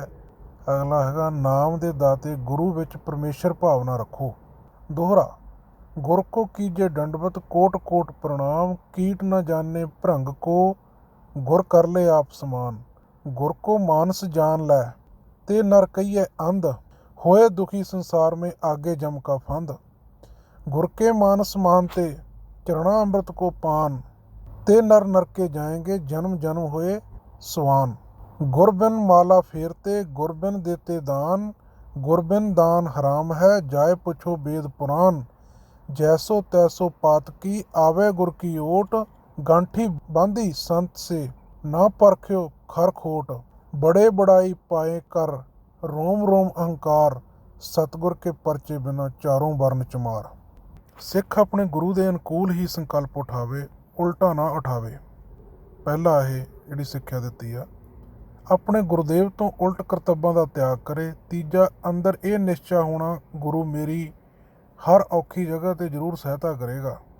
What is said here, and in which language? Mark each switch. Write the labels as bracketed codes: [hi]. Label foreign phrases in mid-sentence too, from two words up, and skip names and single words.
[pa] ਅਗਲਾ ਹੈਗਾ ਨਾਮ ਦੇ ਦਾਤੇ ਗੁਰੂ ਵਿੱਚ ਪਰਮੇਸ਼ਰ ਭਾਵਨਾ ਰੱਖੋ। [hi] दोहरा गुर को कीजे दंडवत कोट कोट प्रणाम, कीट ना जाने भरंग को गुर कर लै आप समान। गुर को मानस जान लै ते नर कहिए अंध, होए दुखी संसार में आगे जम का फंद। गुर के मानस मानते चरणा अमृत को पान, ते नर नरके जाएंगे जन्म जन्म होए स्वान। गुर बिन माला फेरते गुर बिन देते दान, गुर बिन दान हराम है जाए पुछो वेद पुराण। जैसो तैसो पात की आवे गुर की ओट, गांठी बांधी संत से ना परख्यो खर खोट। बड़े बड़ाई पाए कर रोम रोम अहंकार, सतिगुर के परचे बिना चारों वरन चमार। [pa] ਸਿੱਖ ਆਪਣੇ ਗੁਰੂ ਦੇ ਅਨੁਕੂਲ ਹੀ ਸੰਕਲਪ ਉਠਾਵੇ, ਉਲਟਾ ਨਾ ਉਠਾਵੇ। ਪਹਿਲਾ ਇਹ ਜਿਹੜੀ ਸਿੱਖਿਆ ਦਿੱਤੀ ਆ, ਆਪਣੇ ਗੁਰਦੇਵ ਤੋਂ ਉਲਟ ਕਰਤੱਬਾਂ ਦਾ ਤਿਆਗ ਕਰੇ। ਤੀਜਾ ਅੰਦਰ ਇਹ ਨਿਸ਼ਚਾ ਹੋਣਾ, ਗੁਰੂ ਮੇਰੀ ਹਰ ਔਖੀ ਜਗ੍ਹਾ ਤੇ ਜ਼ਰੂਰ ਸਹਾਇਤਾ ਕਰੇਗਾ।